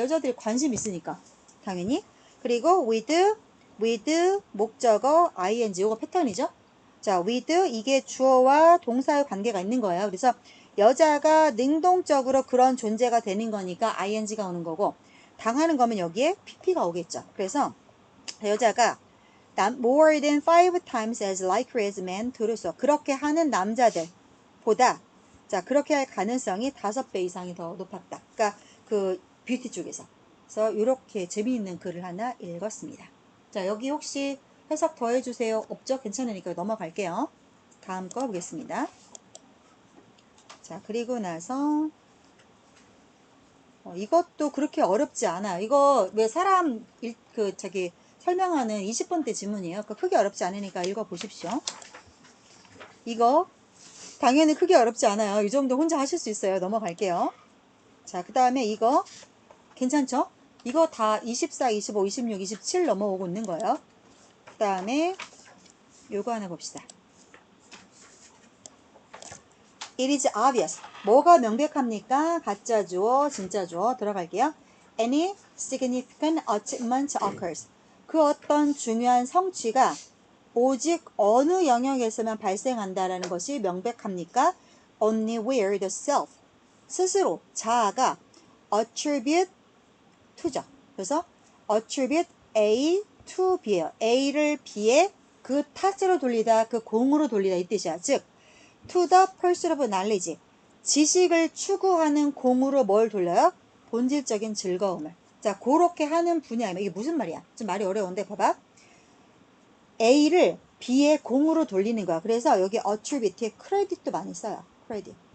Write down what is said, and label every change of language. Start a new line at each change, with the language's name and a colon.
Korean: 여자들이 관심 있으니까. 당연히. 그리고 with 목적어 ing 이거 패턴이죠. 자, with 이게 주어와 동사의 관계가 있는 거예요. 그래서 여자가 능동적으로 그런 존재가 되는 거니까 ing가 오는 거고 당하는 거면 여기에 pp가 오겠죠. 그래서 여자가
English: more than 5 times as likely as men to do so.
Korean: 그렇게 하는 남자들보다 자, 그렇게 할 가능성이 5배 이상이 더 높았다. 그러니까 그 뷰티 쪽에서. 그래서 이렇게 재미있는 글을 하나 읽었습니다. 자, 여기 혹시 해석 더 해주세요. 없죠? 괜찮으니까 넘어갈게요. 다음 거 보겠습니다. 자, 그리고 나서 이것도 그렇게 어렵지 않아. 이거 왜 사람 설명하는 20번대 지문이에요. 크게 어렵지 않으니까 읽어보십시오. 이거 당연히 크게 어렵지 않아요. 이 정도 혼자 하실 수 있어요. 넘어갈게요. 자, 그 다음에 이거 괜찮죠? 이거 다 24, 25, 26, 27 넘어오고 있는 거예요. 그 다음에 요거 하나 봅시다.
English: It is obvious.
Korean: 뭐가 명백합니까? 가짜 주어, 진짜 주어 들어갈게요.
English: Any significant achievement occurs.
Korean: 그 어떤 중요한 성취가 오직 어느 영역에서만 발생한다라는 것이 명백합니까?
English: Only where the self,
Korean: 스스로, 자아가
English: attribute to죠.
Korean: 그래서 attribute A to B예요. A를 B에 그 탓으로 돌리다, 그 공으로 돌리다 이 뜻이야.
English: 즉 to the pursuit of knowledge.
Korean: 지식을 추구하는 공으로 뭘 돌려요? 본질적인 즐거움을. 자, 그렇게 하는 분야이면 이게 무슨 말이야? 좀 말이 어려운데 봐봐. A를 B의 공으로 돌리는 거야. 그래서 여기 attribute에 크레딧도 많이 써요. 크레딧.